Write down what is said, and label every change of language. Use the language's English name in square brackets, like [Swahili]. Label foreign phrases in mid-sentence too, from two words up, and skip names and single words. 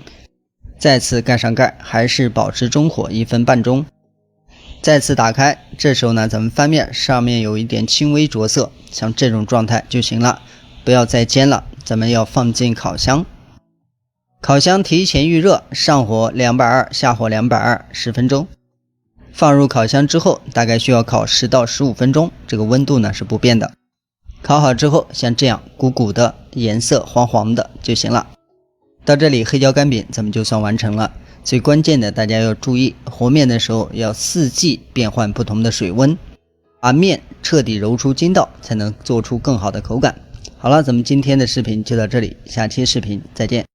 [Chinese] 再次蓋上蓋，還是保持中火1分半鐘，再次打開，這時候呢咱們翻面，上面有一點輕微着色，像這種狀態就行了，不要再煎了，咱們要放進烤箱。烤箱提前預熱，上火220，下火220，10分鐘。放入烤箱之後，大概需要烤10到15分鐘，這個溫度呢是不變的。烤好之後，像這樣鼓鼓的，顏色黃黃的就行了。到這裡黑椒干餅咱們就算完成了。最關鍵的大家要注意，和面的時候要四季變換不同的水溫，把面徹底揉出筋道，才能做出更好的口感。好了，咱們今天的視頻就到這裡，下期視頻再見。